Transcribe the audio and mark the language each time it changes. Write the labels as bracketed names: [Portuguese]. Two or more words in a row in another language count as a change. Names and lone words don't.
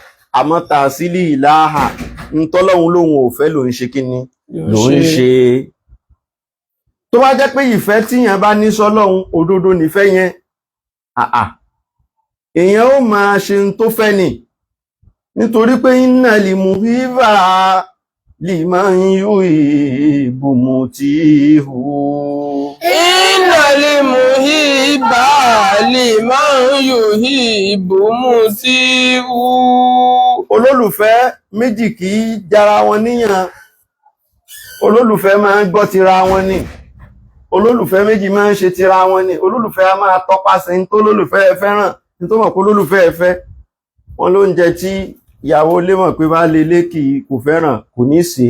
[Yoruba] Àmọ́ ta sílì ìláhà ń tọ́lọ́run lóhun ò fẹ́ ló ń ṣe kíni ló ń ṣe. Tó bá jẹ́ pé ìfẹ́ tíyàn bá ní sọ́lọ́run òdodo nífẹ́ yẹn, èèyàn ó máa ṣe ń tó fẹ́ ni. Nítorí pé [Arabic] إن المحب لمن يحب مطيع. إن المحب لمن يحب مطيع. [Yoruba] Olólùfẹ́ méjì kì í jara wọn níyàn. Olólùfẹ́ máa ń gbọ́ tira wọn ni. Olólùfẹ́ méjì máa ń ṣe tira wọn ni. Olólùfẹ́ a máa tọpasẹ̀ ní tó lólùfẹ́ ẹ fẹ́ràn, ní tó mọ̀ pé olólùfẹ́ ẹ fẹ́. Wọ́n ló ń jẹ tí ìyàwó ilé mọ̀ pé bá lè lé kì í kò fẹ́ràn, kò ní ṣe.